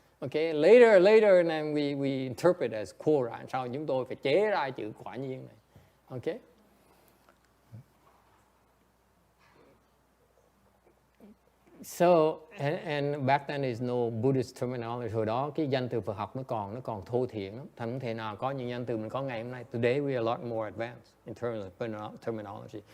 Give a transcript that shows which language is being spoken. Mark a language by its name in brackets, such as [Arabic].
[English] Okay, later and we interpret as Quora. [Vietnamese] Sau chúng tôi phải chế ra chữ quả nhiên này. [English] Okay. So and back then is no Buddhist terminology. [Vietnamese] Hồi đó cái danh từ Phật học nó còn thô thiển lắm. Thành không thể nào có những danh từ mình có ngày hôm nay. [English] Today we are a lot more advanced in terms of terminology.